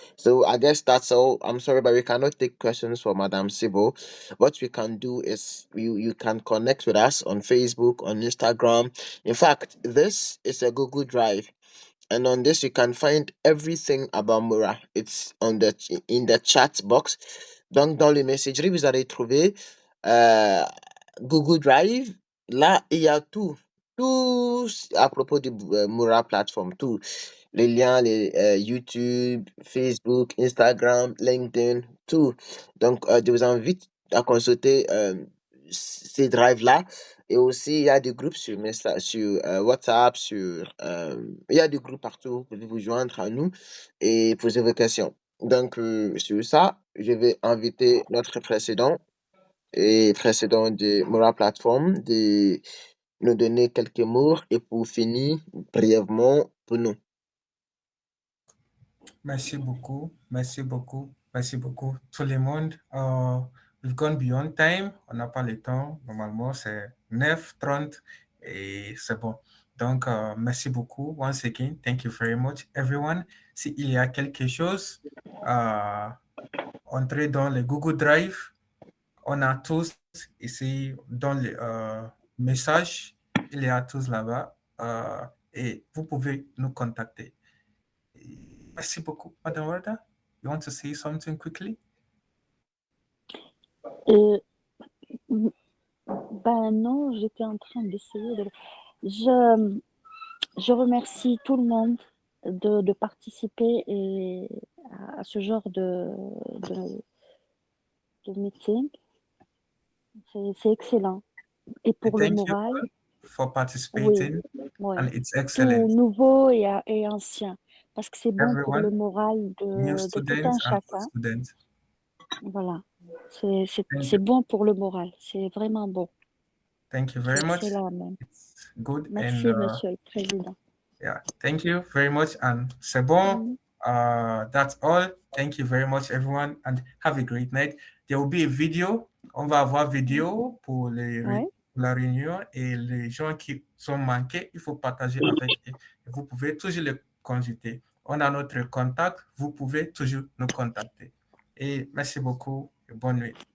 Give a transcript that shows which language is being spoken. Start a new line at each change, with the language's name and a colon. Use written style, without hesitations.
English: So I guess that's all. I'm sorry, but we cannot take questions for Madam Sibo. What we can do is you can connect with us on Facebook, on Instagram. In fact, this is a Google Drive, and on this you can find everything about Mora. It's in the chat box.
French: Donc dans le messagerie, vous allez trouver euh, Google Drive. Là, il y a tout à propos du Mora platform, tout. Les liens, les YouTube, Facebook, Instagram, LinkedIn, tout. Donc, je vous invite à consulter ces drives-là. Et aussi, il y a des groupes sur WhatsApp, il y a des groupes partout. Vous pouvez vous joindre à nous et poser vos questions. Donc, sur ça, je vais inviter notre précédent de Mora Platform de nous donner quelques mots et pour finir brièvement pour nous. Merci beaucoup, merci beaucoup, merci beaucoup tout le monde.
English: We've gone beyond time,
French: on n'a pas le temps. Normalement, c'est 9h30 et c'est bon. Donc, merci beaucoup.
English: Once again, thank you very much, everyone.
French: S'il y a quelque chose, entrez dans le Google Drive. On a tous ici dans le message, il y a tous là-bas et vous pouvez nous contacter. Merci beaucoup.
English: Madame Warda, you want to say something quickly?
French: Non, j'étais en train d'essayer de... Je remercie tout le monde de participer à ce genre de meeting. C'est excellent. Et pour le moral...
English: Thank you for participating.
French: Oui.
English: And it's excellent.
French: Tout nouveau et ancien. Parce que c'est bon
English: Everyone,
French: pour le moral de tout un chacun. Voilà. C'est bon pour le moral. C'est vraiment bon.
English: Thank you very much.
French: Même.
English: It's good.
French: Merci, Monsieur le Président.
English: Yeah, thank you very much. And
French: c'est bon.
English: That's all. Thank you very much, everyone, and have a great night. There will be a video.
French: On va avoir vidéo pour la réunion et les gens qui sont manqués, il faut partager avec eux. Vous pouvez toujours les consulter. On a notre contact. Vous pouvez toujours nous contacter. Et merci beaucoup et bonne nuit.